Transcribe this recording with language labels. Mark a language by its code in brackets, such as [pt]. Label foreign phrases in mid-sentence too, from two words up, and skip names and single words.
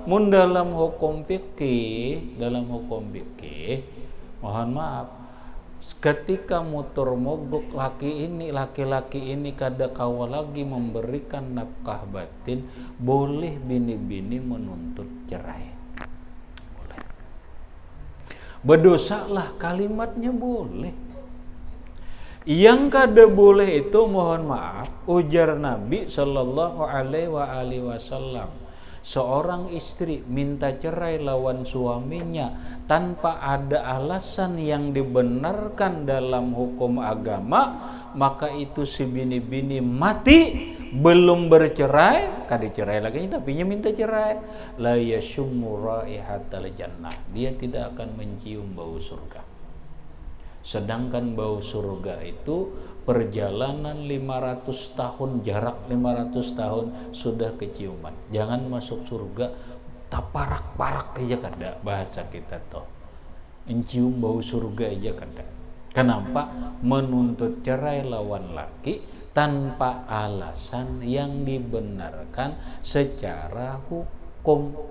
[bjn] Mun dalam hukum fikih, mohon maaf, ketika motor mogok laki-laki ini kada kawa lagi memberikan nafkah batin, boleh bini-bini menuntut cerai. [id] Berdosalah kalimatnya boleh. [bjn] Yang kada boleh itu mohon maaf, ujar Nabi [ar] صلى الله عليه وسلم, [bjn] seorang istri minta cerai lawan suaminya tanpa ada alasan yang dibenarkan dalam hukum agama, maka itu si bini-bini mati belum bercerai, kada cerai lagi tapi minta cerai, [ar] لا يشم رائحة الجنة, [bjn] dia tidak akan mencium bau surga. [id] Sedangkan bau surga itu perjalanan 500 tahun, jarak 500 tahun sudah keciuman. [bjn] Jangan masuk surga taparak-parak aja kada, bahasa kita toh. Mencium bau surga aja kada. [id] Kenapa? [bjn] Menuntut cerai lawan laki tanpa alasan yang dibenarkan secara hukum.